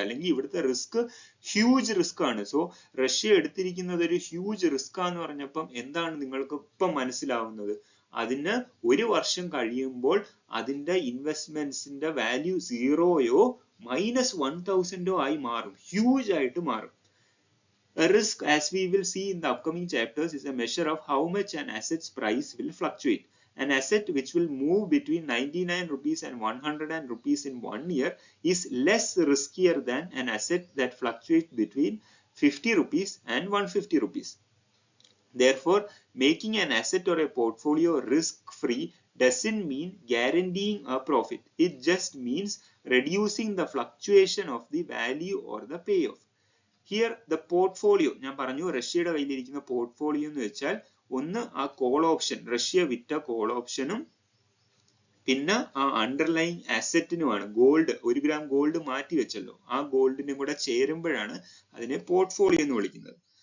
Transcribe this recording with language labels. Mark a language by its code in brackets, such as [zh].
[ml] അല്ലെങ്കിൽ ഇവിടുത്തെ risk huge risk ആണ്. സോ റഷ്യ എടുത്തിരിക്കുന്നത് ഒരു ഹ്യൂജ് റിസ്ക് ആന്ന് പറഞ്ഞപ്പം എന്താണ് നിങ്ങൾക്ക് ഇപ്പം മനസ്സിലാവുന്നത്? അതിന് ഒരു വർഷം കഴിയുമ്പോൾ അതിന്റെ ഇൻവെസ്റ്റ്മെന്റ്സിന്റെ വാല്യൂ 0യോ -1000 ആയി മാറും, ഹ്യൂജ് ആയിട്ട് മാറും. [en] A risk, as we will see in the upcoming chapters, is a measure of how much an asset's price will fluctuate. An asset which will move between 99 rupees and 100 rupees in 1 year is less riskier than an asset that fluctuates between 50 rupees and 150 rupees. Therefore, making an asset or a portfolio risk-free doesn't mean guaranteeing a profit. It just means reducing the fluctuation of the value or the payoff. Here the portfolio, [ml] ഞാൻ പറഞ്ഞു റഷ്യയുടെ കയ്യിലിരിക്കുന്ന portfolio എന്ന് വെച്ചാൽ ഒന്ന് ആ call option, Russia വിറ്റ call ഓപ്ഷനും പിന്നെ ആ അണ്ടർലൈൻ അസറ്റിനുമാണ്. ഗോൾഡ്, 1 ഗ്രാം ഗോൾഡ് മാറ്റി വെച്ചല്ലോ, ആ ഗോൾഡിനും കൂടെ ചേരുമ്പോഴാണ് അതിനെ പോർട്ട്ഫോളിയോ എന്ന് വിളിക്കുന്നത്.